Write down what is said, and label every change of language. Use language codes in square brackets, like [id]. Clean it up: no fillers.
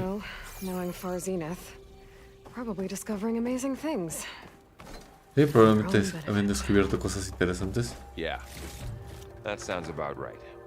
[en] Well, knowing Far Zenith, probably discovering amazing things. [es] Sí, probablemente habían descubierto cosas interesantes. [en] Yeah, that sounds about right.